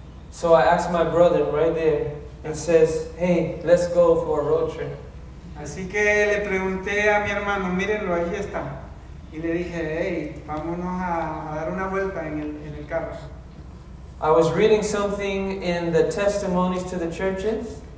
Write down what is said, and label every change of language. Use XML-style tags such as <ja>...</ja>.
<en>So I asked my brother right there and says, hey, let's go for a road trip.</en> <es>Así que le pregunté a mi hermano, mírenlo, ahí está. Y le dije, hey, vámonos a dar una vuelta en el carro.</es> <en>I was reading something in the testimonies to the churches.</en>